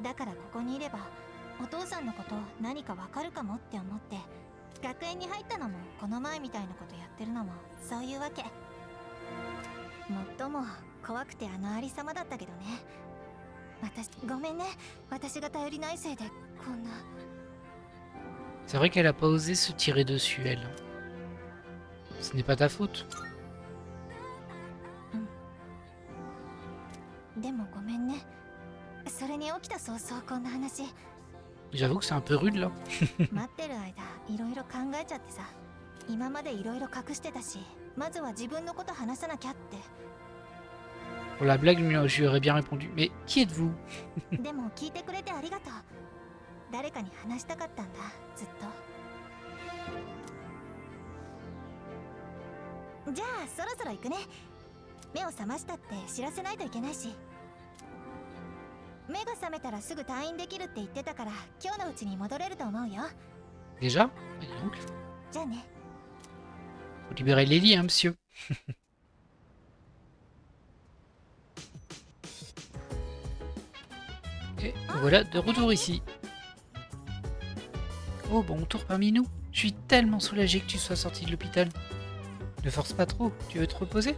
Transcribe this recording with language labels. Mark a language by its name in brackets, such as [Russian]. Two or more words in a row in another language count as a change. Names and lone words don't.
[Japanese] だからここにいればお父さんのこと何かわかるかもって思って、学園に入ったのもこの前みたいなことやってるのもそういうわけ。もっとも怖くてありさまだったけどね。私ごめんね、私が頼りないせいでこんな。 [French] C'est vrai qu'elle a pas osé se tirer dessus, elle. Ce n'est pas ta faute. [Japanese] でもごめんね。それに起きた早々こんな話。 [French] J'avoue que c'est un peu rude là. [Japanese] 待ってる間いろいろ考えちゃってさ。今までいろいろ隠してたし、まずは自分のこと話さなきゃって。 [French] Pour la blague, je lui aurais bien répondu. Mais qui êtes-vous? [Japanese] でも聞いてくれてありがとう。誰かに話したかったんだ、ずっと。じゃあそろそろ行くね。目を覚ましたって知らせないといけないし。目が覚めたらすぐ退院できるって言ってたから、今日のうちに戻れると思うよ。 [French] Déjà? Dis donc. [Japanese] じゃあね。 [French] Faut libérer les lits, hein, monsieur. Et voilà, de retour ici. Oh, bon tour parmi nous. Je suis tellement soulagé que tu sois sorti de l'hôpital. Ne force pas trop, tu veux te reposer?